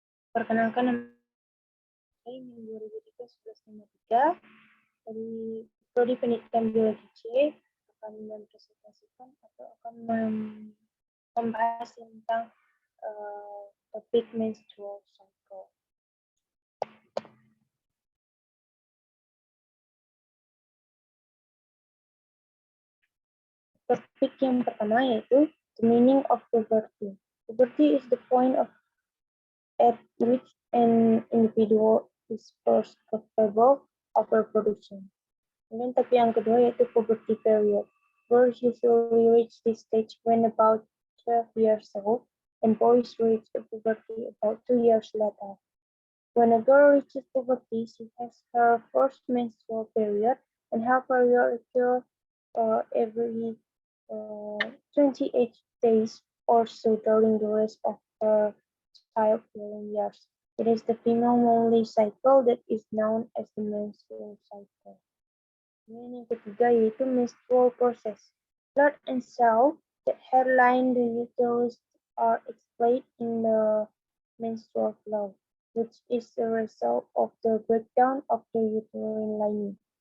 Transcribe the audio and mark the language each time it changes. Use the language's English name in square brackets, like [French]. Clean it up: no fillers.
[Indonesian] Perkenalkan nama saya NIM 2003-1153 dari Prodi Pendidikan Biologi C akan mempresentasikan atau akan membahas tentang topik menstrual cycle. Topik yang pertama yaitu [English] the meaning of puberty. Puberty is the point at which an individual is first capable of reproduction. [Indonesian] Kemudian tapi yang kedua yaitu puberty period. [English] Girls usually reach this stage when about 12 years old, and boys reach puberty about 2 years later. When a girl reaches puberty, she has her first menstrual period, and her period occurs every 28 days or so during the rest of her childbearing years. It is the female monthly cycle that is known as the menstrual cycle. [Indonesian] Kemudian yang ketiga yaitu menstrual process. [English] Blood and cells that hairline the uterus are expelled in the menstrual flow, which is the result of the breakdown of the uterine lining.